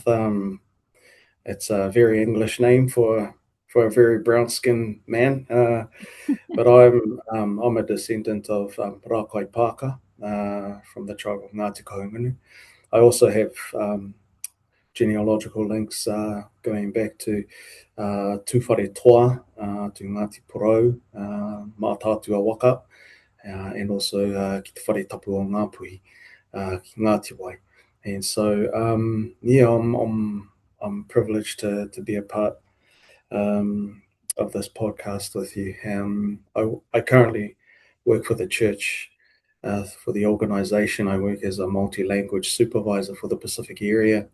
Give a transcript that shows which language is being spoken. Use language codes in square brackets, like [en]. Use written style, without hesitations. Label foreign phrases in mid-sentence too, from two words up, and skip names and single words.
[en] It's a very English name for a very brown-skinned man, but I'm a descendant of Rākai Pāka from the tribe of Ngāti Kahungunu. I also have genealogical links going back to Tūwhare Toa, to Ngāti Porou, Mātātua Waka, and also [mi] ki te whare tapu o Ngāpuhi, ki Ngāti Wai. [en] And so, I'm privileged to be a part of this podcast with you. I currently work for the church, for the organization. I work as a multi-language supervisor for the Pacific area.